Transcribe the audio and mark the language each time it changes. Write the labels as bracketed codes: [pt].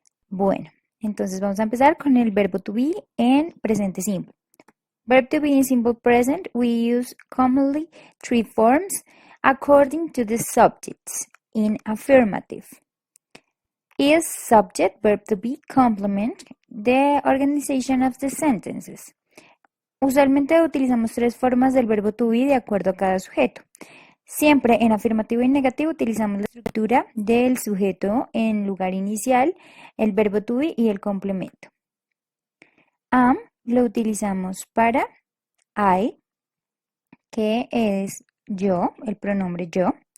[es] Bueno, entonces vamos a empezar con el verbo to be en presente simple. [en] Verb to be in simple present, we use commonly three forms according to the subjects in affirmative. Is subject, verb to be, complement the organization of the sentences. [es] Usualmente utilizamos tres formas del verbo to be de acuerdo a cada sujeto. Siempre en afirmativo y negativo utilizamos la estructura del sujeto en lugar inicial, el verbo to be y el complemento. Am lo utilizamos para I, que es yo, el pronombre yo.